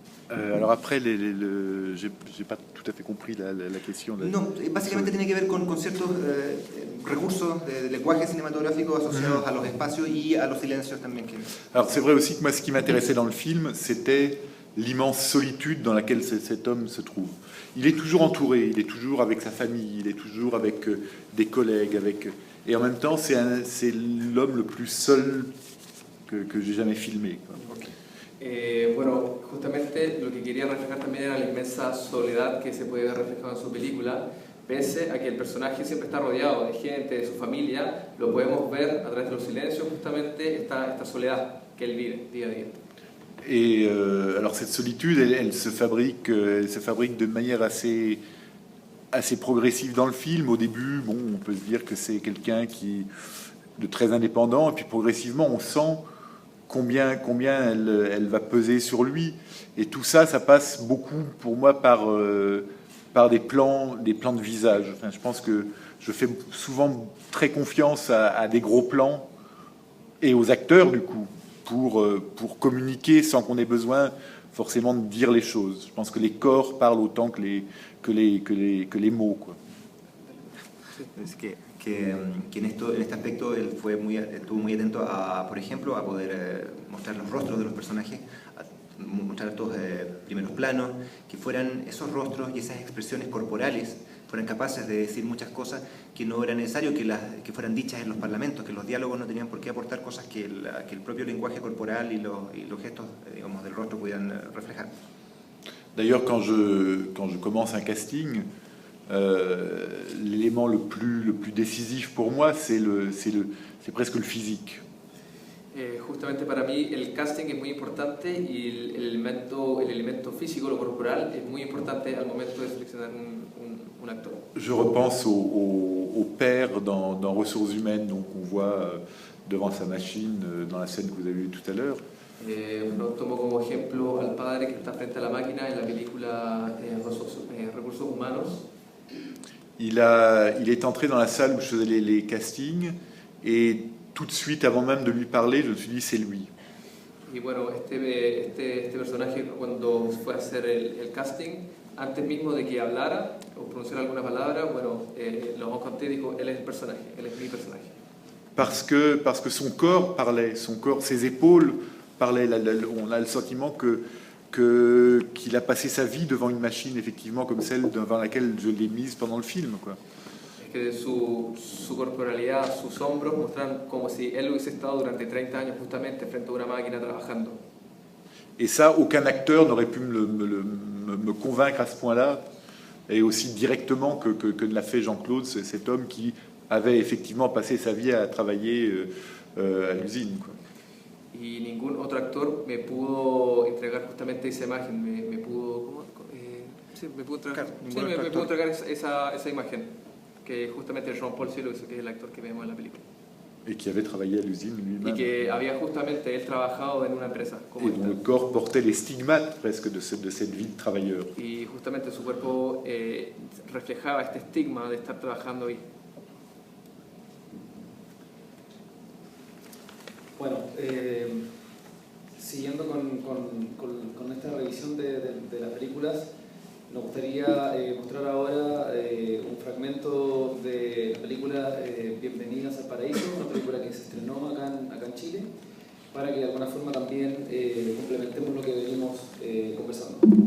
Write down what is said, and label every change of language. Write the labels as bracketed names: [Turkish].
[French] Alors après, j'ai pas tout à fait compris la question. [Spanish] No, básicamente tiene que ver con ciertos recursos de lenguaje cinematográfico asociados a los espacios y a los silencios también. [French] Alors c'est vrai aussi que moi, ce qui m'intéressait dans le film, c'était l'immense solitude dans laquelle cet homme se trouve. Il est toujours entouré, il est toujours avec sa famille, il est toujours avec des collègues, et en même temps, c'est l'homme le plus seul que j'ai jamais filmé, quoi. Bueno, justamente lo que quería reflejar también era la inmensa soledad que se puede ver reflejada en su película, pese a que el personaje siempre está rodeado de gente, de su familia, lo podemos ver a través de los silencios, justamente esta soledad que él vive día a día. Et alors cette solitude, elle se fabrique de manière assez progressive dans le film. Au début, bon, on peut se dire que c'est quelqu'un de très indépendant, et puis progressivement, on sent combien elle va peser sur lui. Et tout ça, ça passe beaucoup pour moi par des plans de visage. Enfin, je pense que je fais souvent très confiance à des gros plans et aux acteurs, du coup, pour communiquer sans qu'on ait besoin forcément de dire les choses. Je pense que les corps parlent autant que les mots, quoi. [Spanish] Es que en este aspecto él estuvo muy atento por ejemplo, a poder mostrar los rostros de los personajes, mostrar estos primeros planos, que fueran esos rostros y esas expresiones corporales fueran capaces de decir muchas cosas que no era necesario que fueran dichas en los parlamentos, que los diálogos no tenían por qué aportar cosas que el propio lenguaje corporal y los gestos, digamos, del rostro pudieran reflejar. [French] D'ailleurs, quand je commence un casting, l'élément le plus décisif pour moi, c'est presque le physique. [Spanish] Justamente para mí el casting es muy importante y el elemento físico, lo corporal, es muy importante al momento de seleccionar un actor. [French] Je repense au père dans Ressources humaines, donc on voit devant sa machine dans la scène que vous avez vue tout à l'heure. [Spanish] Tomo como ejemplo al padre que está frente a la máquina en la película Recursos Humanos. [French] Il est entré dans la salle où je faisais les castings et tout de suite, avant même de lui parler, je me suis dit c'est lui. [Spanish] Y bueno, este personaje cuando fue a hacer el casting, antes mismo de que hablara o pronunciara alguna palabra, bueno, lo conté y dijo, él es el personaje, él es mi personaje. [French] Parce que son corps parlait, ses épaules parlaient. On a le sentiment qu'il a passé sa vie devant une machine, effectivement, comme celle devant laquelle je l'ai mise pendant le film, quoi. [Spanish] Es que su corporalidad, sus hombros muestran como si él hubiese estado durante 30 años justamente frente a una máquina trabajando. [French] Et ça, aucun acteur n'aurait pu me convaincre à ce point-là, et aussi directement que ne l'a fait Jean-Claude, cet homme qui avait effectivement passé sa vie à travailler à l'usine, quoi. [Spanish] Y ningún otro actor me pudo entregar justamente esa imagen, me pudo entregar esa imagen, que justamente Jean-Paul Cielo, que es el actor que vemos en la película. [French] Et qui avait travaillé à l'usine lui-même. [Spanish] Y que había justamente él trabajado en una empresa como [French] et dont le corps portait les stigmates presque de cette vie de travailleur. [Spanish] Y justamente su cuerpo reflejaba este estigma de estar trabajando ahí. Bueno, siguiendo con esta revisión de las películas, nos gustaría mostrar ahora un fragmento de la película Bienvenidas al Paraíso, una película que se estrenó acá en Chile, para que de alguna forma también complementemos lo que venimos conversando.